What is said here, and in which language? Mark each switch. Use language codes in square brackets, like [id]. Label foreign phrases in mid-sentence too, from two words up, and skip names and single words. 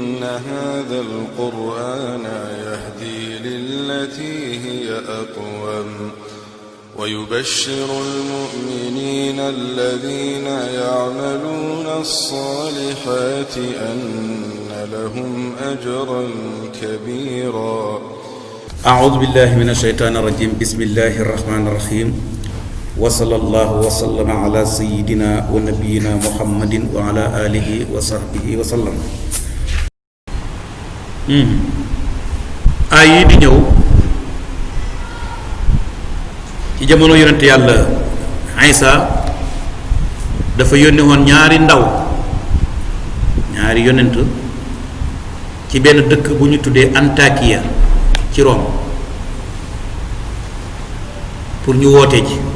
[ar] هذا القرآن يهدي للتي هي أقوم ويبشر المؤمنين الذين يعملون الصالحات أن لهم أجرا كبيرا. أعوذ بالله من الشيطان الرجيم. بسم الله الرحمن الرحيم. وصلى الله وسلم على سيدنا ونبينا محمد وعلى آله وصحبه وسلم. [wo] ay di ñëw ci jamono yonent yàlla Isa dafa yónni woon ñaari yonent ci benn dëkk bu ñu tuddee Antakiya ci Rome pour ñu woote ji.